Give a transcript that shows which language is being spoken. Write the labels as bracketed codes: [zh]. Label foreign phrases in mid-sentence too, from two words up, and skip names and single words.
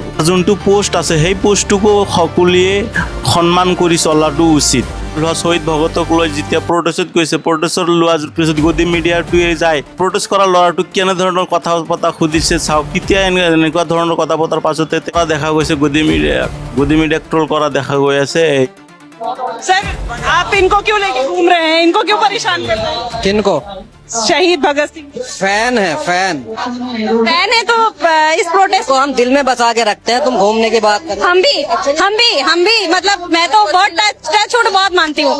[as] যোনটো পোষ্ট আছে সেই পোষ্টটোকো সকলোৱে সন্মান কৰি চলাটো উচিত। শ্বহীদ ভগতক লৈ যেতিয়া প্ৰটেষ্টত গৈছে, প্ৰটেষ্টত লোৱাৰ পিছত গদি মিডিয়াটোৱে যায় প্ৰটেষ্ট কৰা ল'ৰাটোক কেনেধৰণৰ কথা পতা সুধিছে চাওক। তেতিয়া এনেকুৱা ধৰণৰ কথা পতাৰ পাছতে দেখা গৈছে গদি মিডিয়াক ট্ৰল কৰা দেখা গৈ আছে। [hi] सर, आप इनको क्यों लेके घूम रहे हैं? इनको क्यों परेशान कर रहे हैं? किनको? शहीद भगत सिंह फैन है, फैन है तो इस प्रोटेस्ट को हम दिल में बसा के रखते हैं। तुम घूमने की बात कर रहे हो। हम भी मतलब मैं तो बहुत [en] touch wood [hi] बहुत मानती हूँ।